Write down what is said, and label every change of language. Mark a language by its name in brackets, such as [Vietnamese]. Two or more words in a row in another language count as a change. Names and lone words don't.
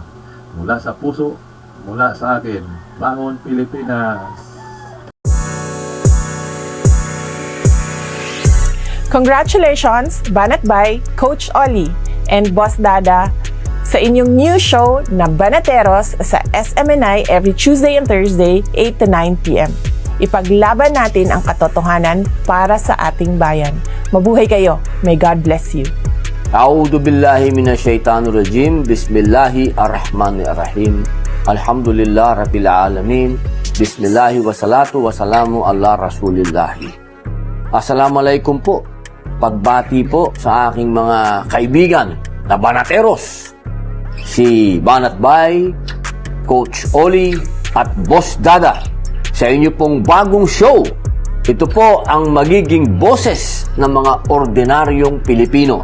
[Filipino] Mula sa puso, mula sa akin, Bangon Pilipinas! [English] Congratulations, Banatbay, Coach Oli, and Boss Dada [Filipino] sa inyong [English] new show na Banateros sa SMNI every Tuesday and Thursday, 8 to 9 p.m. [Filipino] Ipaglaban natin ang katotohanan para sa ating bayan. Mabuhay kayo. [English] May God bless you. [Arabic] أعوذ بالله من الشيطان الرجيم. بسم الله الرحمن الرحيم. الحمد لله رب العالمين. بسم الله والصلاة والسلام على رسول الله. [Filipino] Assalamualaikum po. Pagbati po sa aking mga kaibigan na Banateros, si Banatbay, Coach Oli at Boss Dada sa inyo pong bagong show. Ito po ang magiging boses ng mga ordinaryong Pilipino.